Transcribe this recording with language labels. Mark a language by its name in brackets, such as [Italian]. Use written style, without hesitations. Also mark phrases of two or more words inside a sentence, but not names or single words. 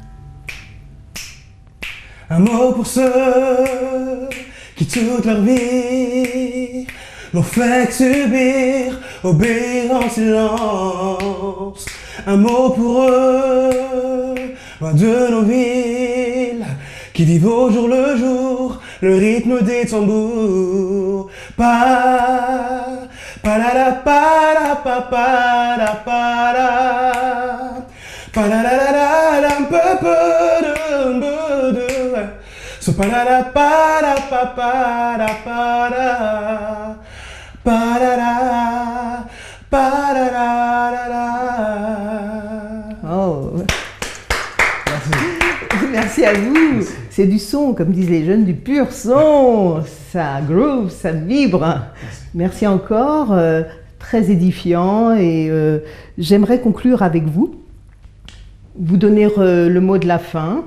[French] Un mot pour ceux qui toute leur vie l'ont fait subir, obéir en silence. Un mot pour eux, loin de nos villes, qui vivent au jour le jour, le rythme des tambours. Pa, pa la la pa la pa pa la pa la, pa la la la la un peu de, so pa la la pa la pa pa la pa la. Pa-da-da, pa-da-da-da-da. Oh. Merci à vous. C'est du son, comme disent les jeunes, du pur son. Ça groove, ça vibre. Merci encore. Très édifiant. Et j'aimerais conclure avec vous. Vous donner le mot de la fin.